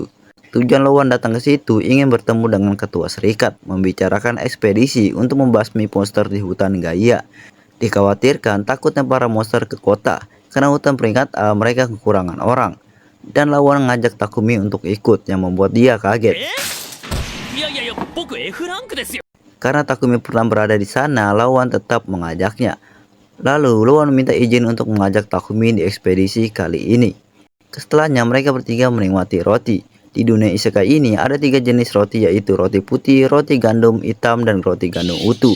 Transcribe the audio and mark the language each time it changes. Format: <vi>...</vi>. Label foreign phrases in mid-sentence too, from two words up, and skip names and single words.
<id>Tujuan Lawan datang ke situ ingin bertemu dengan ketua serikat, membicarakan ekspedisi untuk membasmi monster di hutan Gaia. Dikhawatirkan takutnya para monster ke kota, karena hutan peringkat A mereka kekurangan orang. Dan Lawan ngajak Takumi untuk ikut, yang membuat dia kaget.</id> <ja>いやいやいや僕 F ランクですよ</ja> <id>Karena Takumi pernah berada di sana, Lawan tetap mengajaknya. Lalu Lawan minta izin untuk mengajak Takumi di ekspedisi kali ini. Setelahnya mereka bertiga menikmati roti. Di dunia isekai ini ada 3 jenis roti, yaitu roti putih, roti gandum hitam, dan roti gandum utuh.</id>